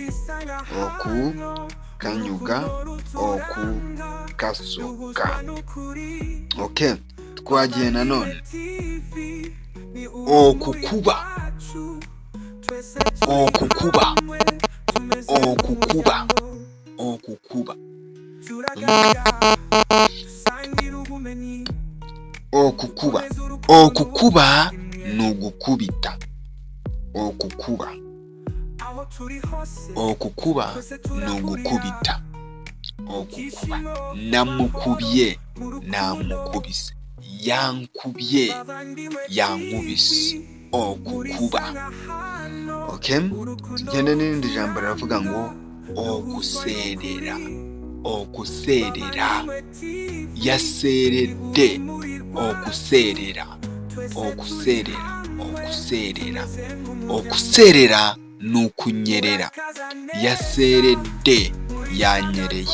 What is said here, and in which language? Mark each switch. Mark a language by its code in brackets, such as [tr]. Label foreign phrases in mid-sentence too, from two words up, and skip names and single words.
[lg] Okukanyuga, okukasuka. [rw] Okay, twagiye nanone. [lg] Okukuba, okukuba, okukuba, okukuba. [rw] Okukuba, okukuba ni ugukubita. Okukuba, okukuba ni ugukubita. [lg] Okukuba, namukubye, namukubise, yankubye, yankubise. Okukuba. [rw] Okay, tugende n'irindi jambo riravuga ngo [lg] okuserera, okuserera, yaserede, okuserera, okuserera, okuserera. [rw] Okuserera ni ukunyerera, yaserede, yanyereye.